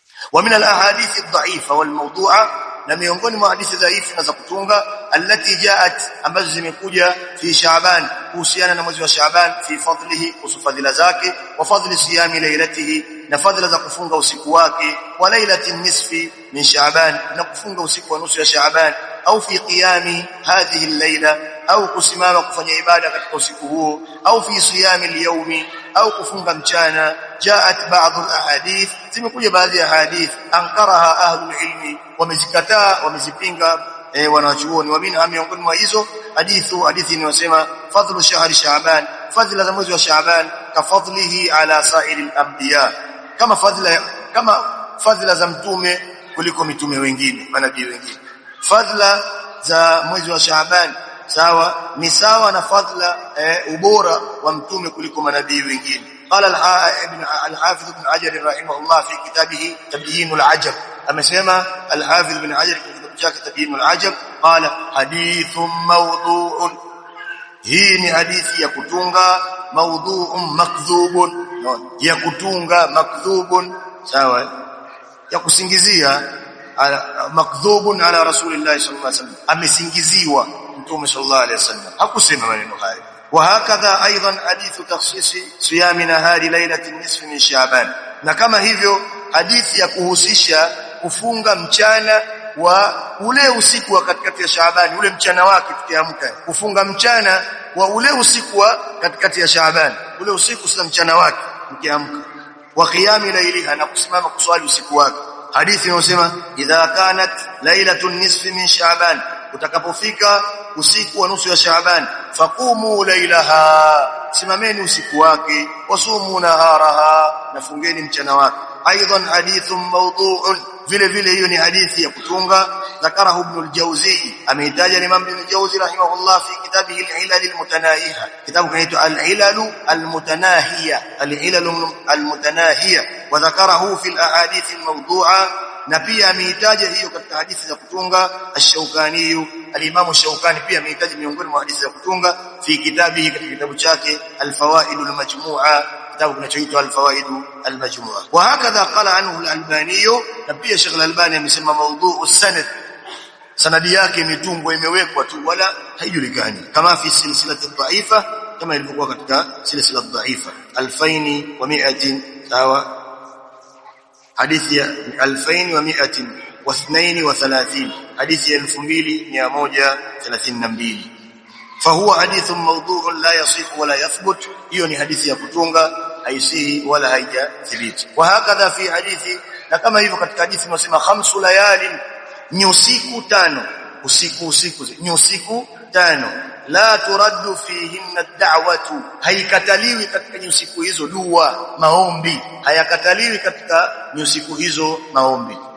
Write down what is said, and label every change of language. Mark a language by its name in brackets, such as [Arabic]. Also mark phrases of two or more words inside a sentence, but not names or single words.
[Arabic] ومن الاحاديث الضعيفه والموضوعه [Swahili] na miongoni mwa hadithi dhaifu na za kutunga [Arabic] التي جاءت [Swahili] ambazo zimekuja fi Shaaban kuhusiana na mwezi wa Shaaban [Arabic] في فضله [Swahili] usufadhila zake [Arabic] وفضل صيام ليلته [Swahili] na fadhila za kufunga usiku wake [Arabic] وليلة النصف من شعبان [Swahili] na kufunga usiku wa nusu ya Shaaban au [Arabic] في قيام هذه الليلة [Swahili] au kusimama kufanya ibada katika usiku huo au [Arabic] في صيام اليوم [Swahili] au kufunga mchana [Arabic] جاءت بعض الأحاديث [Swahili] zimekuja baadhi ya hadith [Arabic] أنكرها أهل العلم [Swahili] wamezikataa wamezipinga wanachuoni [Arabic] ومنها [Swahili] miongoni mwa hizo hadithi inayosema [Arabic] فضل شهر شعبان [Swahili] fadhila za mwezi wa Shaaban [Arabic] كفضله على سائر الأنبياء [Swahili] kama fadhila za mtume kuliko mitume wengine manabii wengine fadhila za mwezi wa Shaaban sawa ni sawa na fadhila ubora wa mtume kuliko manabii wengine [Arabic] قال الحافظ ابن حجر رحمه الله في كتابه تبيين العجب [Swahili] amesema [Arabic] الحافظ ابن حجر في [Swahili] kitabu chake [Arabic] تبيين العجب قال حديث موضوع [Swahili] hii ni hadithi ya kutunga [Arabic] موضوع مكذوب [Swahili] ya kutunga makdhubun sawa ya kusingizia [Arabic] مكذوب على رسول الله صلى الله عليه وسلم [Swahili] amesingiziwa mtume [Arabic] صلى الله عليه وسلم [Swahili] hakusema maneno haya [Arabic] وهكذا ايضا حديث تخصيص صيام نهار ليله النصف من شعبان [Swahili] na kama hivyo hadithi ya kuhusisha kufunga mchana wa ule usiku wa katikati ya Shaaban ule mchana wake tukiamka kufunga mchana wa ule usiku wa katikati ya Shaaban ule usiku sasa mchana wake mkiamka [Arabic] وقيام ليلها [Swahili] na kusimama kuswali usiku wake hadithi inasema [Arabic] إذا كانت ليلة النصف من شعبان [Swahili] utakapofika usiku wa nusu ya Shaaban [Arabic] فقوموا ليلها [Swahili] simameni usiku wake [Arabic] وصوموا نهارها [Swahili] na fungeni mchana wake [Arabic] أيضا حديث موضوع [Swahili] vile vile hiyo ni hadithi ya kutunga [Arabic] ذكره ابن الجوزي ameitaja Imam Ibn al-Jawzi رحمه الله في كتابه al-Ilal al-Mutanahiya [Swahili] kitabu kinaitwa [Arabic] al-Ilal al-Mutanahiya al-Ilal al-Mutanahiya وذكره في الأحاديث [Swahili] al-mawdu'a na pia ameitaja hiyo katika hadithi za kutunga ash-Shawkani al-Imam ash-Shawkani pia ameitaja miongoni mwa hadithi za kutunga [Arabic] في كتابه [Swahili] katika kitabu chake al-Fawaid al-Majmu'a kitabu kinachoitwa al-Fawaid al-Majmu'a [Arabic] وهكذا قال عنه [Swahili] al-Albani na pia Sheikh al-Albani amesema mawdu'u sanad sanadi yake imetungwa imewekwa tu wala haijulikani kama [Arabic] في سلسلة ضعيفة [Swahili] kama ilivyokuwa katika silsila dhaifa [Arabic] 2100 [Swahili] sawa hadithi ya [Arabic] 2132 [Swahili] hadithi ya [Arabic] 2132 فهو حديث موضوع لا يصح ولا [Swahili] يثبت hiyo ni hadithi ya kutunga haisihi wala haijathibiti [Arabic] وهكذا في حديث [Swahili] na kama hivyo katika hadithi inasema 5 layali ni usiku 5 usiku ni usiku 5 [Arabic] لا ترد فيهن الدعوة [Swahili] haikataliwi katika usiku hizo dua maombi hayakataliwi katika usiku hizo maombi